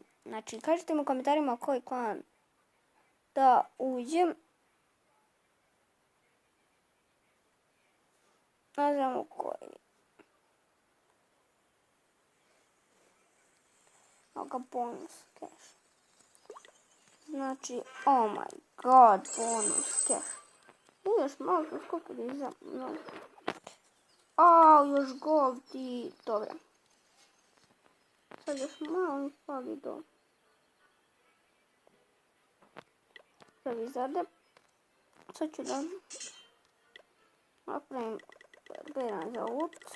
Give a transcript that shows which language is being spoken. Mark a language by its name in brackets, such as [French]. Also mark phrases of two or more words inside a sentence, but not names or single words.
[Serbian] Znači, kažite mi u komentarima koji klan da uđem. Ne znamo koji. [English] Oga bonus cash. [Serbian] Znači, [English] oh my god, bonus cash. [Serbian] I još malo smo skupili za mnogo. Još gold i dobro. Sad još malo mi fali do revizade. Sad ću da napravim beran za loot.